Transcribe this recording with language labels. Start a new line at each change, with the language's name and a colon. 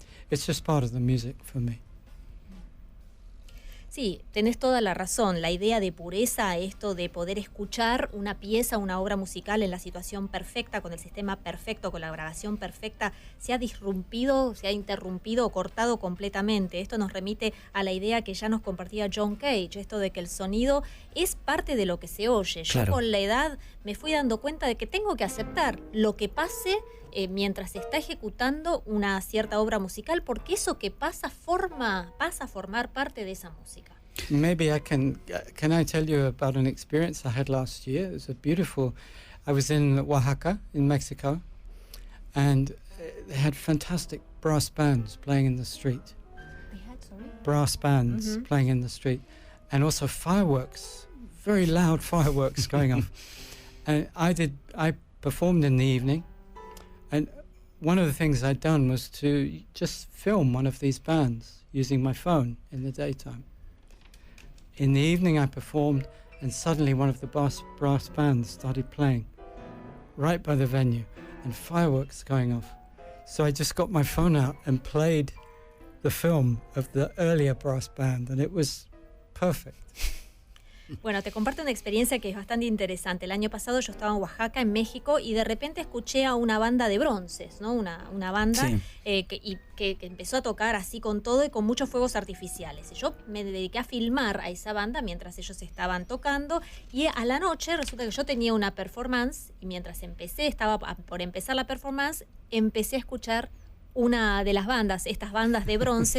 English: It's just part of the music for me.
Spanish: Sí, tenés toda la razón. La idea de pureza, esto de poder escuchar una pieza, una obra musical en la situación perfecta, con el sistema perfecto, con la grabación perfecta, se ha disrumpido, se ha interrumpido o cortado completamente. Esto nos remite a la idea que ya nos compartía John Cage, esto de que el sonido es parte de lo que se oye. Claro. Yo con la edad me fui dando cuenta de que tengo que aceptar lo que pase mientras se está ejecutando una cierta obra musical, porque eso que pasa pasa a formar parte de esa música.
English: Maybe can I tell you about an experience I had last year? It was I was in Oaxaca in Mexico, and they had fantastic brass bands playing in the street. They had, sorry? Brass bands playing in the street, and also fireworks, very loud fireworks going off. And I performed in the evening, and one of the things I'd done was to just film one of these bands using my phone in the daytime. In the evening I performed, and suddenly one of the brass bands started playing right by the venue, and fireworks going off. So I just got my phone out and played the film of the earlier brass band, and it was perfect.
Spanish: Bueno, te comparto una experiencia que es bastante interesante. El año pasado yo estaba en Oaxaca, en México, y de repente escuché a una banda de bronces, ¿no? Una banda Sí. que empezó a tocar así con todo y con muchos fuegos artificiales. Y yo me dediqué a filmar a esa banda mientras ellos estaban tocando, y a la noche resulta que yo tenía una performance, y mientras estaba por empezar la performance, empecé a escuchar una de las bandas, estas bandas de bronce.